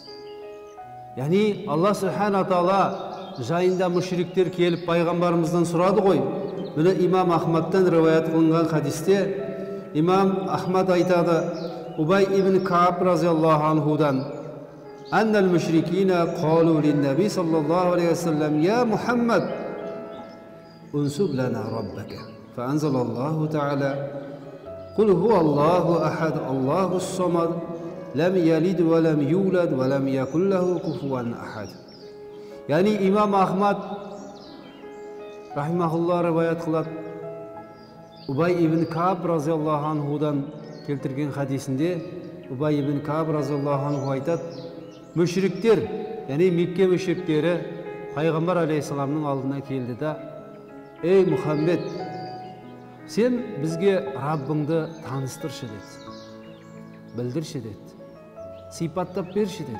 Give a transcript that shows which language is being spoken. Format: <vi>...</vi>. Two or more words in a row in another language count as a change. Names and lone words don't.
<kk>Яғни Алла Субхана Тағала жайында мүшриктер келіп пайғамбарымыздан сұрады ғой. Міне имам Ахмадтан риwayat қылынған хадисте имам Ахмад айтады, Убай ибн Кааб</kk> <ar>رضي الله عنه: «أن المشركين قالوا للنبي صلى الله عليه وسلم: يا محمد، انسب لنا ربك». فأنزل الله تعالى: قل هو الله أحد، الله الصمد، لم يلد ولم يولد ولم يكن له كفوا أحد».</ar> <kk>Яғни имам Ахмад рахимахуллах риwayat қылады, Убай ибн Кааб</kk> <ar>رضي الله عنه</ar> <kk>келтірген хадисінде Убай ибн Кааб</kk> <ar>разияллаху анху</ar> <kk>айтады: мүшриктер, яғни Мекке мүшриктері пайғамбар алейхиссаламның алдына келді да: «Ей Мұхаммед, сен бізге Раббыңды таныстыршы» деді, білдірші деді, сипаттап берші деді.</kk>